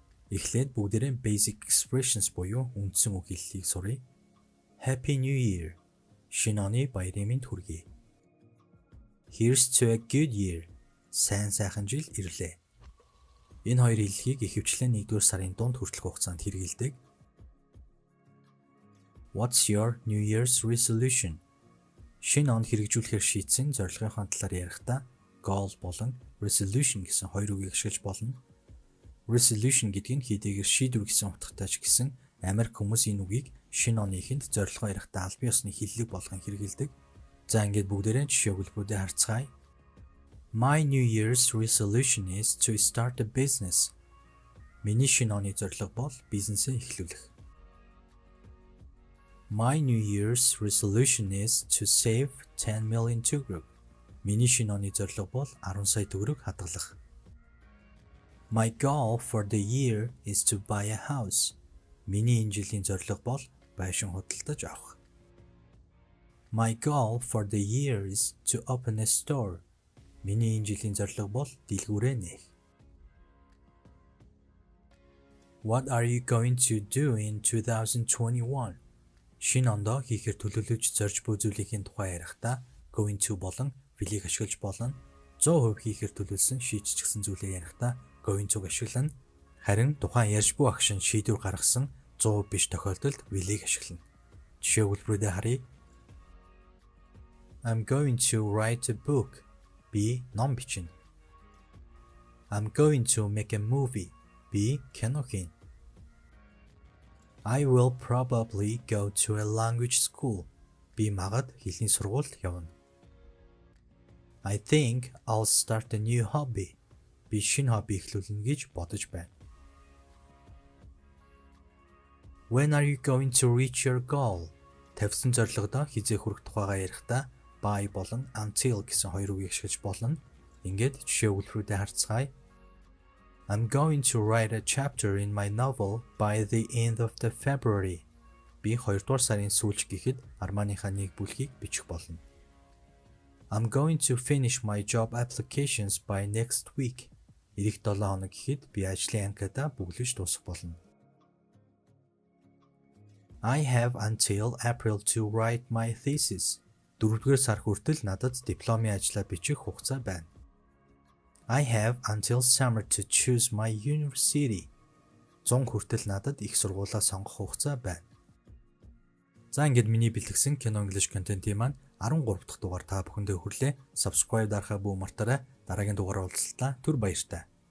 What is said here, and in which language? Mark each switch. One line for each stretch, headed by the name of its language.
Mongolian: Эхлээд бүгдээрээ
English: basic expressions
Mongolian: буюу үндсэн үг хэллэгийг суръя.
English: Happy New Year.
Mongolian: Шинэ оны баярын мэнд хүргэе.
English: Here's to a good year.
Mongolian: Сайн сайхан жил ирлээ. Энэ хоёр хэллэгийг ихэвчлэн 1-р сарын дунд хүртэлх хугацаанд хэрэглэдэг.
English: What's your New Year's resolution?
Mongolian: Шинэ онд хэрэгжүүлэхээр шийдсэн зорилгынхаа талаар ярихдаа goal болон resolution гэсэн хоёр үгийг ашиглаж болно. Resolution гэдэг нь хийдийгээр шийдвэр гэсэн утгатай ч гэсэн Америк хүмүүс энэ үгийг шинэ оны эхэнд зорилгоо ярихдаа албан ёсны хиллэг болгон хэрэглэдэг. За ингээд бүгдээрээ жишээ өгүүлбэрүүдээ харцгаая.
English: My New Year's resolution is to start a business.
Mongolian: Миний шинэ оны зорилго бол бизнесээ эхлүүлэх.
English: My New Year's resolution is to save 10 million tөгрөг.
Mongolian: Миний шинэ оны зорилго бол 10 сая төгрөг хадгалах.
English: My goal for the year is to buy a house.
Mongolian: Миний энэ жилийн зорилго бол байшин худалдаж авах.
English: My goal for the year is to open a store.
Mongolian: Миний энэ жилийн зорилго бол дэлгүүрээ нээх.
English: What are you going to do in 2021?
Mongolian: Шинэ ондоо хийхээр төлөвлөж зорж буй зүйлийн тухай ярихдаа going to болон will-ийг ашиглаж болно. 100% хийхээр төлөвлөсөн шийдчихсэн зүйлээ ярихдаа going to-г ашиглана. Харин тухайн ярьж буй агшин шийдвэр гаргасан 100% биш тохиолдолд will-ийг ашиглана. Жишээ өгүүлбэрүүдээ харъя.
English: I'm going to write a book.
Mongolian: Би ном бичнэ.
English: I'm going to make a movie.
Mongolian: Би кино хийнэ.
English: I will probably go to a language school.
Mongolian: Би магад хэлний сургуульд явна.
English: I think I'll start a new hobby.
Mongolian: Би шинэ хобби эхлүүлнэ гэж бодож байна.
English: When are you going to reach your goal?
Mongolian: Тавьсан зорилгодоо хизээ хүрэх тухайгаа ярихдаа by болон until гэсэн хоёр үгийг ашиглаж болно. Ингээд жишээ өгүүлбэрүүдээ харцгаая.
English: I'm going to write a chapter in my novel by the end of the February.
Mongolian: Би 2-р сарын сүүлч гэхэд армааныхаа нэг бүлгийг бичих болно.
English: I'm going to finish my job applications by next week.
Mongolian: Ирэх 7 хоног гэхэд би ажлын анкетаа бүглэж дуусгах болно.
English: I have until April to write my thesis.
Mongolian: 4-р сар хүртэл надад дипломын ажлаа бичих хугацаа байна.
English: I have until summer to choose my university.
Mongolian: 100 хүртэл надад их сургуулаа сонгох хугацаа байна. За ингээд миний бэлтгэсэн кино
English: English content-
Mongolian: ийн маань 13 дахь дугаар та бүхэндээ хүрлээ. Subscribe дарахаа бүү мартаарай. Дараагийн дугаараар уулзлаа. Түр баярлалаа.